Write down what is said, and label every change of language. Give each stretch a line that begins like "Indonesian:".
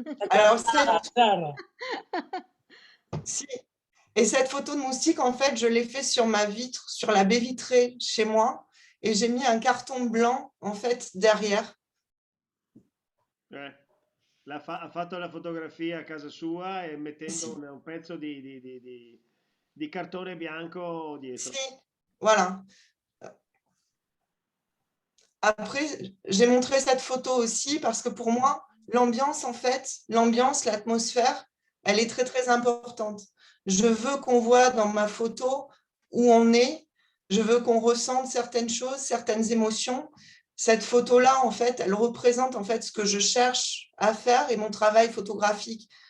French: Alors, et cette photo de moustique, en fait, je l'ai fait sur ma vitre, sur la baie vitrée chez moi, et j'ai mis un carton blanc, en fait, derrière.
Italian: Ha fatto la fotografia a casa sua e mettendo un pezzo di cartone bianco dietro.
French: Si, voilà. Après, j'ai montré cette photo aussi parce que pour moi, l'ambiance, en fait, l'atmosphère, elle est très, très importante. Je veux qu'on voit dans ma photo où on est. Je veux qu'on ressente certaines choses, certaines émotions. Cette photo-là, en fait, elle représente en fait ce que je cherche à faire et mon travail photographique